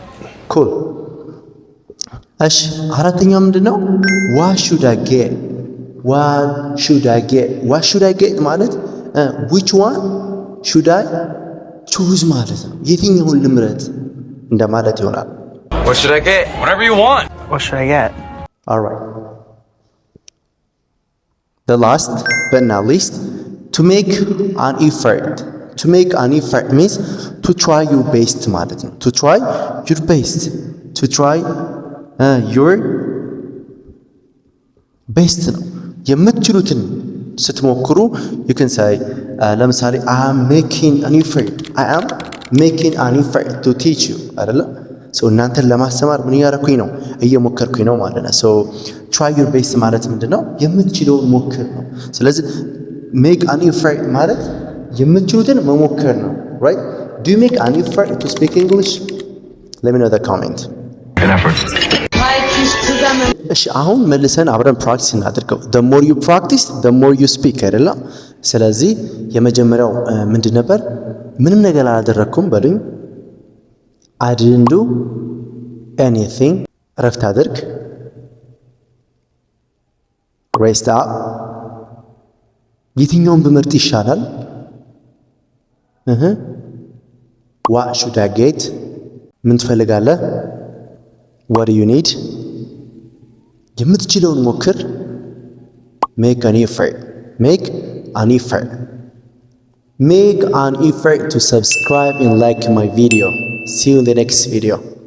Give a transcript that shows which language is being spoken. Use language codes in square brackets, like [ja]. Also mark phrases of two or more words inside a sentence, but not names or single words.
[am] cool። እሺ አራተኛው ምንድነው? [en] what should I get [am] ማለት [en] which one should I choose [am] ማለት ነው። የትኛውን ልምረጥ እንደማለት ይሆናል። [en] what should I get? Whatever you want. What should I get? all right. the last but not least, to make an effort means to try your best [am] ማለት ነው። [en] to try your best your best ነው። [am] የምትችሉትን ስትሞክሩ [en] you can say ለምሳሌ I am making an effort to teach you አይደለ? [am] so እናንተን ለማስተማር ምን እያደረኩኝ ነው? እየሞከርኩኝ ነው ማለት ነው። [en] so try your best [am] ማለት ምንድነው? የምትችለውን ሞክር ነው። ስለዚህ [en] make an effort [am] ማለት የምትችሉትን መሞከር ነው። right? [en] do you make an effort to speak English? let me know the comment. [am] እሺ አሁን መልሰን አብረን ፕራክቲስ እናድርገው። [en] the more you practice the more you speak [am] አይደለ? ስለዚህ የመጀመሪያው ምንድን ነበር? ምንም ነገር አላደረኩም በሉኝ። [en] I didn't do anything [am] እረፍት አድርግ። [en] rest up [am] የትኛውን ብመርጥ ይሻላል? [en] what should I get [am] ምን ትፈልጋለህ? [en] what do you need [am] የምትችለውን ሞክር። [en] make an effort to subscribe and like my video. See you in the next video.